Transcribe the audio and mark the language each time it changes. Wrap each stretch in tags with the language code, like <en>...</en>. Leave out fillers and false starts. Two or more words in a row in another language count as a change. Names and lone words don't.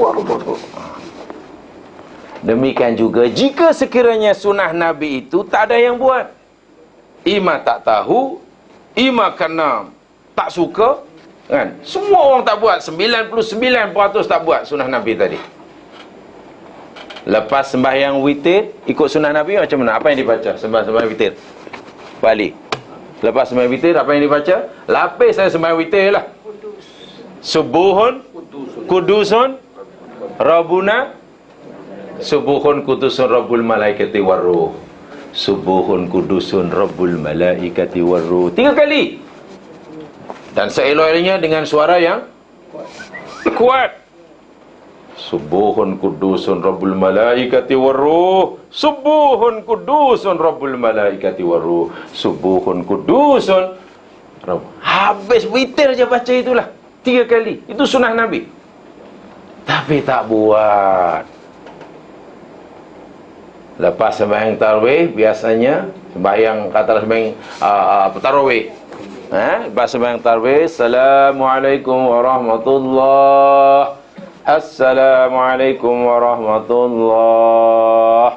<ms>Demikian juga, jika sekiranya sunnah Nabi itu tak ada yang buat, ima tak tahu, ima kerana tak suka, kan? Semua orang tak buat, 99% tak buat sunnah Nabi tadi. Lepas sembahyang witir, ikut sunnah Nabi macam mana? Apa yang dibaca? Sembahyang witir balik. Lepas sembahyang witir, apa yang dibaca? Lapis saya sembahyang witir lah.</ms> <ar>سبوح قدوس ربنا، سبوح قدوس رب الملائكة والروح. سبوح قدوس رب الملائكة والروح.</ar> <ms>3 kali. Dan seelok-eloknya dengan suara yang kuat.</ms> <ar>سبوح قدوس رب الملائكة والروح. سبوح قدوس رب الملائكة والروح. سبوح قدوس.</ar> <ms>Habis witir je baca itulah 3 kali. Itu sunnah Nabi. Tapi tak buat. Lepas sembahyang tarawih, biasanya sembahyang, katalah sembahyang tarawih, lepas sembahyang tarawih,</ms> <ar>السلام عليكم ورحمة الله، السلام عليكم ورحمة الله.</ar>